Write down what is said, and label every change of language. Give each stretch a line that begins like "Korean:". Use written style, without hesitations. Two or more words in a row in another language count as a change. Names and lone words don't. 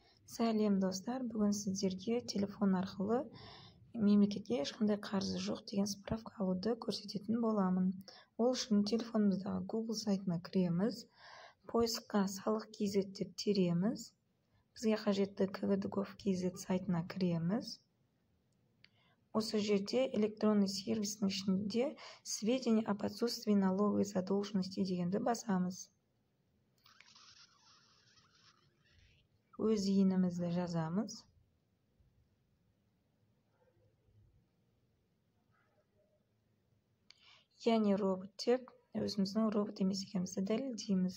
Kazakh: Сәлем достар, бүгін сіздерге телефон арқылы мемлекетке ешқандай қарызы жоқ деген справка алуды көрсететін боламын. Ол үшін телефонымыздағы Google сайтына кіреміз, поискқа салық.kz деп тереміз, бізге қажетті kvd.gov.kz сайтына кіреміз. Осы жерде электронный сервистің ішінде
Russian: сведения об отсутствии налоговой задолженности
Kazakh: дегенді басамыз. Өз иінімізді жазамыз. Яғни робот деп өзіміздің робот емес екенімізді дәлелдейміз.